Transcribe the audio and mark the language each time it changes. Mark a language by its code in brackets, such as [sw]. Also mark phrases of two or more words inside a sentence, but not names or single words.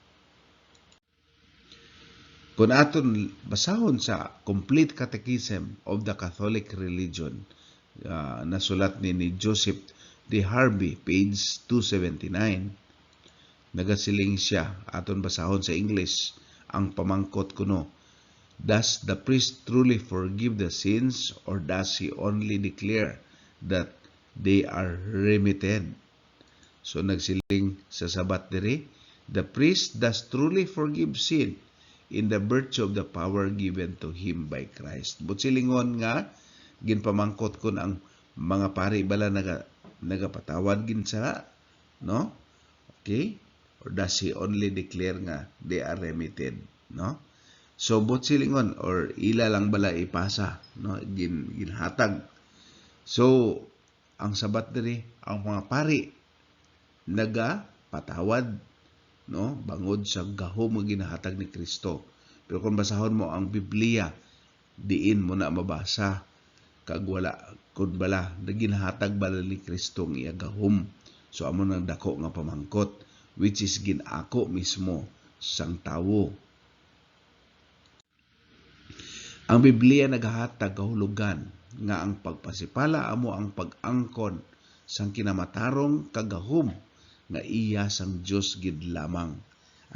[hil] Kung aton basahon sa Complete Catechism of the Catholic Religion, nasulat ni Joseph D. Harvey, page 279, nagasiling siya, aton basahon sa English, ang pamangkot kuno, [en] does the priest truly forgive the sins, or does he only declare that they are remitted? [hil] So nagsiling sa sabat diri, [en] the priest does truly forgive sin in the virtue of the power given to him by Christ. [hil] But silingon nga ginpamangkot kun ang mga pari bala nagapatawad gin sala, no? Okay? [en] Or does he only declare nga they are remitted, no? [hil] So but silingon or ila lang bala ipasa, no? Ginhatag. So ang sabat diri, ang mga pari nagapatawad, no, bangod sa gahom nga ginahatag ni Kristo. Pero kung basahon mo ang Biblia, diin mo na mabasa kag wala kun bala ginhatag bala ni Kristo nga iya gahom. So amo nang dako nga pamangkot, [en] which is [hil] ginako mismo sang tawo. Ang Biblia naghahatag kahulugan nga ang pagpasipala amo ang pag-angkon sang kinamatarong kagahom nga iya sang Dios gid lamang.